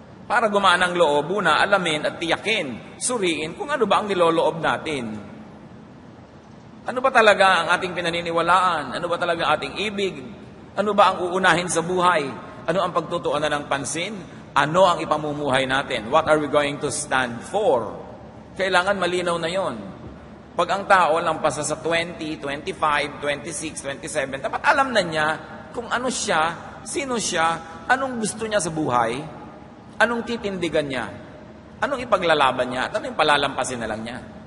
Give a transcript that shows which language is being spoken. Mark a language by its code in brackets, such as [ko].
[tl] Para gumaan ang loob, una, alamin at tiyakin, suriin kung ano ba ang niloloob natin. Ano ba talaga ang ating pinaniniwalaan? Ano ba talaga ang ating ibig? Ano ba ang uunahin sa buhay? Ano ang pagtutuunan ng pansin? Ano ang ipamumuhay natin? [en] What are we going to stand for? [tl] Kailangan malinaw na yon. Pag ang tao lampas sa 20, 25, 26, 27, dapat alam na niya kung ano siya, sino siya, anong gusto niya sa buhay, anong titindigan niya, anong ipaglalaban niya, at anong palalampasin na lang niya.